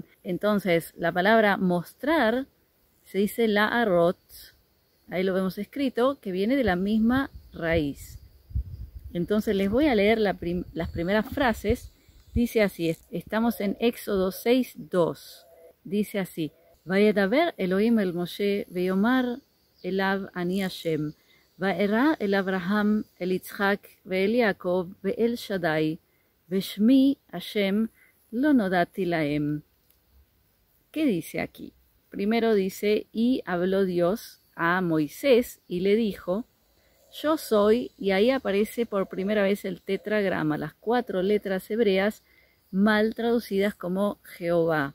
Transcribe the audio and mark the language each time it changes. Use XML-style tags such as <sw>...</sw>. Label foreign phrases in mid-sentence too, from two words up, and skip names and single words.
<es>Entonces la palabra mostrar se dice la'arot, ahí lo vemos escrito, que viene de la misma raíz. Entonces les voy a leer las primeras frases. Dice así, estamos en Éxodo 6:2, dice así:</es> <he>וידבר אלוהים אל משה ויאמר אליו אני השם וארא אל אברהם אל יצחק ואל יעקב ואל שדי ושמי השם לא נודעתי להם.</he> <es>¿Qué dice aquí? Primero dice, y habló Dios a Moisés y le dijo, yo soy, y ahí aparece por primera vez el tetragrama, las 4 letras hebreas mal traducidas como Jehová.</es>